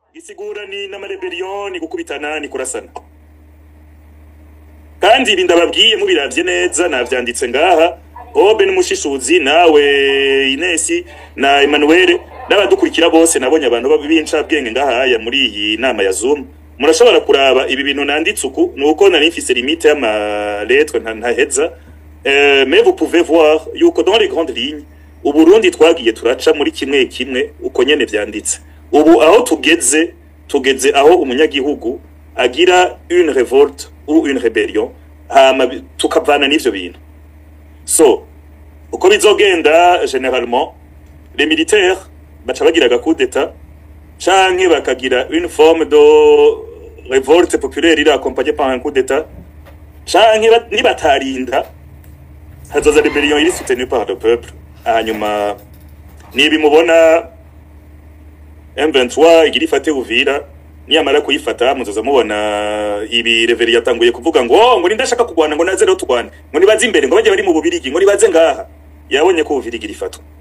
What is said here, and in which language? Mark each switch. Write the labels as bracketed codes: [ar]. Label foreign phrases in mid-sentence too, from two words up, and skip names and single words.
[rn] isigura ni n'amarebellion gukubitana ni kurasana kandi ibi ndababwiye mubiravye neza navyanditse ngaha Oben Mushishuzi nawe Inesi na Emmanuel n'abadukurikira bose nabonye abantu b'incabwenge ngahaya muri iyi nama ya Zoom murashobora kuraba ibi bintu nanditse uku nuko nari mfise limite y'ama lettre ntaheza [fr] mais vous pouvez voir [rn] yuko [fr] dans les grandes lignes [rn] Uburundi twagiye turaca muri kimwe uko nyene vyanditse ubu aho tugeze aho umunyagihugu agira [fr] une révolte ou une rébellion [rn] hama tukavana n'ivyo bintu so uko bizogenda [fr] généralement les militaires [rn] baca bagira [fr] coup d'état [rn] canke bakagira [fr] une forme de révolte populaire ira accompagnée par un coup d'état [rn] canke nibatarinda hazoza [fr] rébellion iri soutenue par le peuple [rn] hanyuma nibi mubona M23 igira ifate Uvira niyamara kuyifata muzoza mubona ibi reveri yatanguye kuvuga ngo ndashaka kugwana ngo naze rero tugwane ngo nibaze imbere ngo baje bari mu bubirigi ngo nibaze ngaha yabonye ko Uvira igira ifatwa